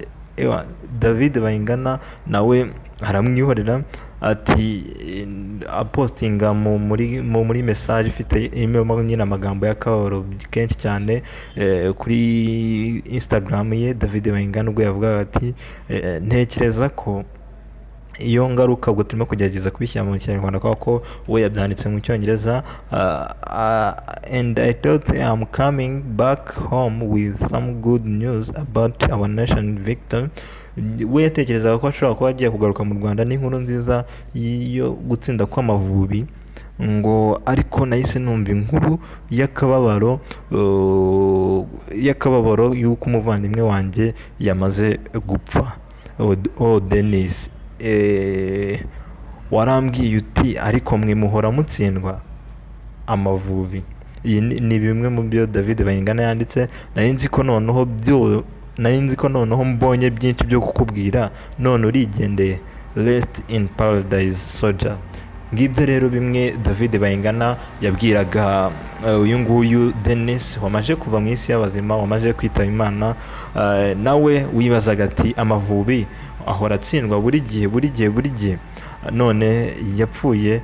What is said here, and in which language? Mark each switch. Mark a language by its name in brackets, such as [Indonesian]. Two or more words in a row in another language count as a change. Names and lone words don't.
[Kinyarwanda] David Bayingana nawe aramwihorera ati apostinga muri message ifite imwe nyine amagambo y'akababaro kenshi cyane kuri Instagram ye. David Bayingana ubwo yavugaga ati ntekereza ko iyo ngaruka ubwo turimo kugerageza kubishyira mu Kinyarwanda kuko we yabyanditse mu Cyongereza [English] and I thought I'm coming back home with some good news about our nation victory. [Kinyarwanda] We yatekerezaga ko ashobora kuba agiye kugaruka mu Rwanda n'inkuru nziza yo gutsinda kw'Amavubi ngo ariko nahise numva inkuru y'akababaro y'uko umuvandimwe wanjye yamaze gupfa. Denis warambwiye uti ariko mwe muhora mutsindwa, Amavubi. Iyi ni bimwe mu byo David Bayingana yanditse. nari nzi ko noneho mbonye byinshi byo kukubwira none urigendeye. [English] Rest in paradise soldier. [Kinyarwanda] Ngibyo rero bimwe David Bayingana yabwiraga uyu nguyu Denis wamaje kuva mu isi y'abazima, wamaje kwitaba imana. Nawe wibazaga ati Amavubi ahora atsindwa buri gihe none yapfuye.